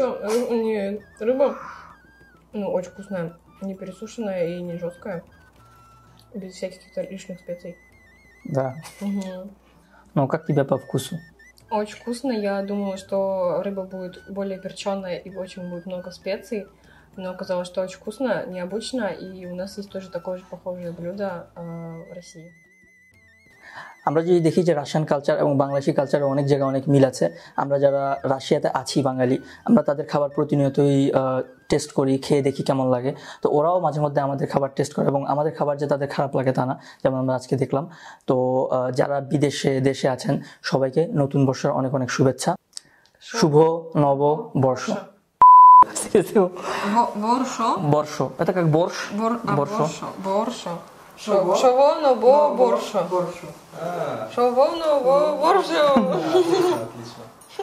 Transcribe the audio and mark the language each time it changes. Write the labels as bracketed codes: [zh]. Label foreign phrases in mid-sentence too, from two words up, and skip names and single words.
[ru] Рыба, очень вкусная, не пересушенная и не жесткая, без всяких каких-то лишних специй. Да. Угу. Ну, как тебе по вкусу? Очень вкусно. Я думала, что рыба будет более перченая и очень будет много специй, но оказалось, что очень вкусно, необычно, и у нас есть тоже такое же похожее блюдо в России. [bn] আমরা যদি দেখি যে রাশিয়ান কালচার এবং বাংলাদেশি কালচারে অনেক জায়গায় অনেক মিল আছে। আমরা যারা রাশিয়াতে আছি বাঙালি, আমরা তাদের খাবার প্রতিনিয়তই টেস্ট করি, খেয়ে দেখি কেমন লাগে। তো ওরাও মাঝে মধ্যে আমাদের খাবার টেস্ট করে এবং আমাদের খাবার যে তাদের খারাপ লাগে তা না, যেমন আমরা আজকে দেখলাম। তো যারা বিদেশে দেশে আছেন সবাইকে নতুন বর্ষের অনেক অনেক শুভেচ্ছা। শুভ নববর্ষ। বর্ষ, এটা [ru] как борщ. Борщ. Шовоно борщ. Шовоно борщ. Отлично.